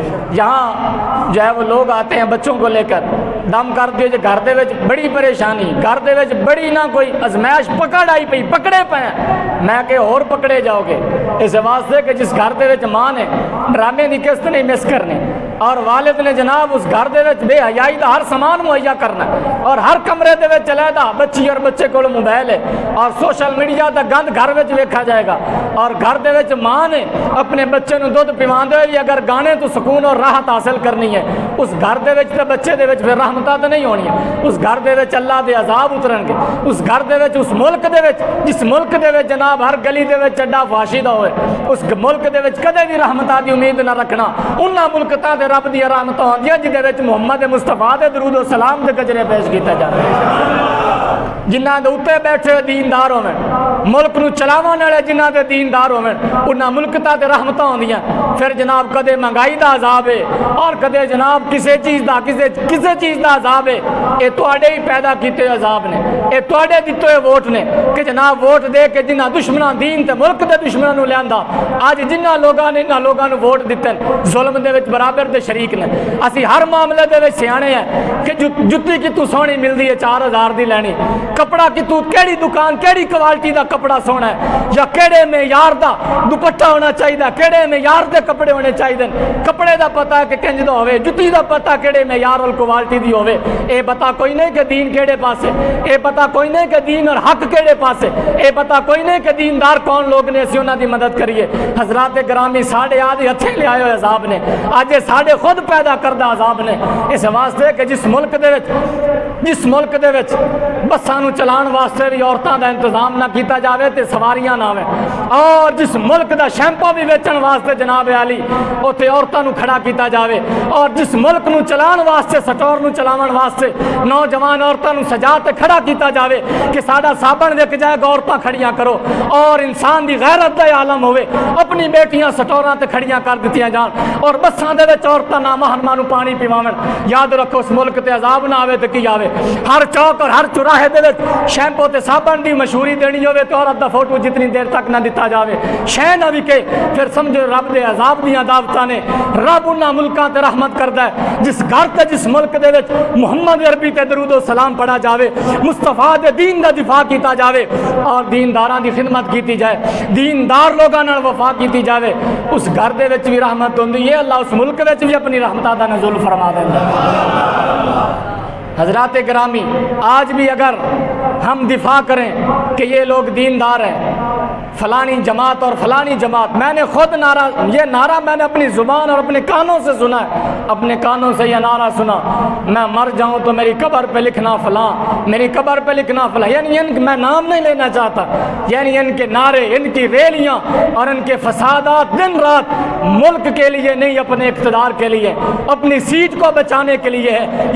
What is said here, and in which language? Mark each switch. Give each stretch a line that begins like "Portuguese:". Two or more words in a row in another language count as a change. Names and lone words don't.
Urdu: یہاں جو ہے وہ لوگ آتے ہیں بچوں کو لے کر،
Punjabi: دم کر دیو جو گھر دے وچ بڑی پریشانی، گھر دے وچ بڑی نہ کوئی ازمائش پکڑ آئی پئی، پکڑے پے میں کہ اور پکڑے جاؤ گے، اس واسطے کہ جس گھر دے وچ ماں نے ڈرامے دی قسط نہیں مس کرنی، اور والد نے جناب اس گھر دے وچ بے حیائی دا ہر سامان مہیا کرنا، اور ہر کمرے دے وچ علیحدہ بچی اور بچے کول موبائل ہے، اور
English: social media
Punjabi: دا گند گھر وچ ویکھا جائے گا، اور گھر دے وچ ماں نے اپنے بچے نو دودھ پیواندے ہوئے اگر گانے تو سکون اور راحت حاصل کرنی ہے، اس گھر دے وچ تے بچے دے وچ پھر رحمتاں تے نہیں ہونی، اس گھر دے وچ اللہ دے عذاب اترن گے، اس گھر دے وچ اس ملک دے وچ جس ملک دے وچ جناب ہر گلی دے وچ چڈا فاشی دا ہوئے، اس ملک دے وچ کدے بھی رحمتاں دی امید نہ رکھنا۔ انہاں ملکاں تے رب دی رحمتاں ہوندیاں جدے وچ محمد مصطفیٰ دے درود و سلام دے گجرے پیش کیتے جاندے، جنہاں دے اوتے بیٹھے دیندار ہوویں، ملک نو چلاون والے جنہاں دے دیندار ہوویں، انہاں ملکاں تے رحمتاں ہوندیاں۔ پھر جناب کدے مہنگائی دا عذاب ہے اور کدے جناب کسے چیز دا عذاب ہے، اے تواڈے ہی پیدا کیتے عذاب نے، اے تواڈے دتے ہوئے ووٹ نے کہ جناب ووٹ دے کے جنہاں دشمناں دین تے ملک دے دشمناں نو لیندا، اج جنہاں لوگاں نے انہاں لوگاں نو ووٹ دتے ظلم دے وچ برابر دے شریک نے۔ اسی ہر معاملے دے وچ سیانے ہیں کہ جُتی کی تو سونی ملدی ہے 4000 دی لینی، کپڑا کی تو کیڑی دکان کیڑی کوالٹی دا کپڑا سونا ہے، یا کیڑے معیار دا دوپٹہ ہونا چاہیے، کیڑے معیار دے کپڑے ہونے چاہیے، کپڑے دا پتہ کہ کنج دا ہوے، جُتی دا پتہ کیڑے معیار اور کوالٹی دی ہوے، اے پتہ کوئی نہیں کہ دین کیڑے پاسے، اے پتہ کوئی نہیں کہ دین اور حق کیڑے پاسے، اے پتہ کوئی نہیں کہ دیندار کون لوگ نے، اسی انہاں دی مدد کریے۔ حضرات گرامی ساڈے آدھے ہتھیں لے آئے ہوئے عذاب نے، اج ساڈے خود پیدا کردہ عذاب نے، اس واسطے کہ جس ملک دے وچ بساں نو چلان واسطے بھی عورتاں دا انتظام نہ کیتا جاوے تے سواریاں نہ ہویں، اور جس ملک دا شیمپو بھی ویچن واسطے جناب علی اوتھے عورتاں نو کھڑا کیتا جاوے، اور جس ملک نو چلان واسطے سٹور نو چلاون واسطے نوجوان عورتاں نو سجا تے کھڑا کیتا جاوے کہ ساڈا صابن وک جائے گا عورتاں کھڑیاں کرو، اور انسان دی غیرت دا عالم ہوے، اپنی بیٹیاں سٹوراں تے کھڑیاں کر دتیاں جان، اور بساں دے وچ عورتاں نامحرماں نو پانی پیواون۔ یاد رکھو اس ملک تے عذاب نہ آوے تے کی آوے، ہر چوک اور ہر چوراہے دے وچ شیمپو تے صابن دی مشہوری دینی ہوے تے عورت دا فوٹو جتنی دیر تک نہ دتا جاوے، شے نہ وکے، پھر سمجھو رب دے عذاب دیاں دعوتاں نے۔ رب انہاں ملکاں تے رحمت کردا ہے جس گھر تے جس ملک دے وچ محمد عربی تے درود و سلام پڑھا جاوے، مصطفیٰ دے دین دا دفاع کیتا جاوے، اور دینداراں دی خدمت کیتی جائے، دیندار لوگاں نال وفا کیتی جاوے، اس گھر دے وچ بھی رحمت ہوندی ہے، اللہ اس ملک وچ بھی اپنی رحمتاں دا نزول فرما دیندا ہے۔
Urdu: حضرات گرامی آج بھی اگر ہم دفاع کریں کہ یہ لوگ دیندار ہیں، فلانی جماعت اور فلانی جماعت، میں نے خود یہ نعرہ میں نے اپنی زبان اور اپنے کانوں سے سنا ہے، اپنے کانوں سے یہ نعرہ سنا، میں مر جاؤں تو میری قبر پہ لکھنا فلاں، میری قبر پہ لکھنا فلاں، یعنی میں نام نہیں لینا چاہتا، یعنی ان کے نعرے، ان کی ریلیاں اور ان کے فسادات دن رات ملک کے لیے نہیں، اپنے اقتدار کے لیے، اپنی سیٹ کو بچانے کے لیے ہے۔